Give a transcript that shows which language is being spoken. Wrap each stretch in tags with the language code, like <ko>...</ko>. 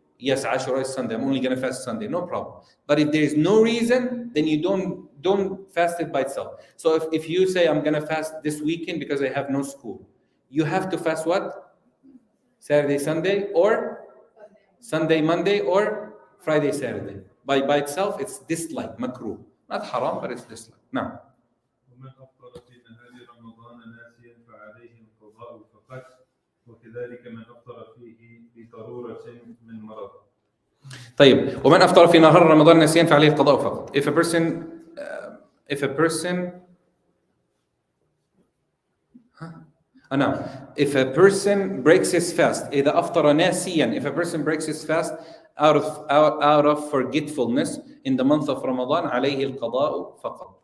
<en>Yes, Ashura is Sunday. I'm only going to fast Sunday. No problem. But if there is no reason, then you don't fast it by itself. So if you say, I'm going to fast this weekend because I have no school, you have to fast what? Saturday, Sunday, or Sunday, Monday, or Friday, Saturday. By itself, it's disliked, makruh. Not haram, but it's disliked. Now.</en> <ar>ومن أفطر في نهار رمضان ناسيا فعليه القضاء فقط وكذلك من أفطر فيه بضرورة من مرض. طيب ومن أفطر في نهار رمضان ناسيا فعليه القضاء فقط.</ar> <en>If a person breaks his fast,</en> <ar>إذا أفطر ناسيا,</ar> <en>if a person breaks his fast out of forgetfulness in the month of Ramadan,</en> <ar>عليه القضاء فقط.</ar>